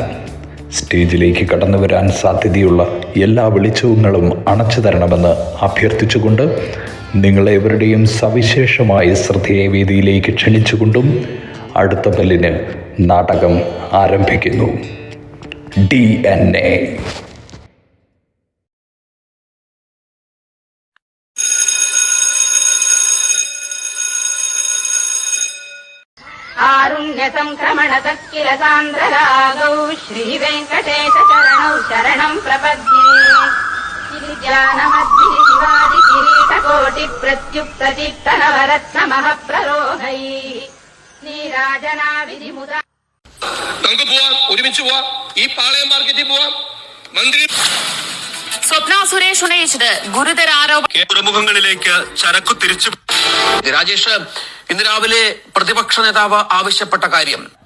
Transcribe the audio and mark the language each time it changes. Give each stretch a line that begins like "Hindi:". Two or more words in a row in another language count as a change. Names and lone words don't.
Malayalam: സ്റ്റേജിലേക്ക് കടന്നു വരാൻ സാധ്യതയുള്ള എല്ലാ വെളിച്ചങ്ങളും അണച്ചു തരണമെന്ന് അഭ്യർത്ഥിച്ചുകൊണ്ട് നിങ്ങളെവരുടെയും സവിശേഷമായ ശ്രദ്ധയെ വേദിയിലേക്ക് ക്ഷണിച്ചുകൊണ്ടും അടുത്ത ബെല്ലിന് നാടകം ആരംഭിക്കുന്നു. DNA.
Sanskrit: संक्रमणतत्किल सान्द्ररागौ श्रीवेङ्कटेश चरणौ शरणं प्रपद्ये. गिरिजानमद्भिः शिवादि किरीटकोटिप्रत्युत्प्रचित्तनवरत्नमःप्ररोहैः നീരാജനാവിധിമുദാ.
Malayalam: നമുക്ക് പോവാം, ഒരുമിച്ച് പോവാം. ഈ പാളയം മാർക്കറ്റിൽ പോവാം. മന്ത്രി സ്വപ്ന സുരേഷ് ഉന്നയിച്ചത് ഗുരുതര ആരോപണം. തുറമുഖങ്ങളിലേക്ക് ചരക്കു തിരിച്ചു. രാജേഷ്, ഇന്ന് രാവിലെ പ്രതിപക്ഷ നേതാവ് ആവശ്യപ്പെട്ട കാര്യം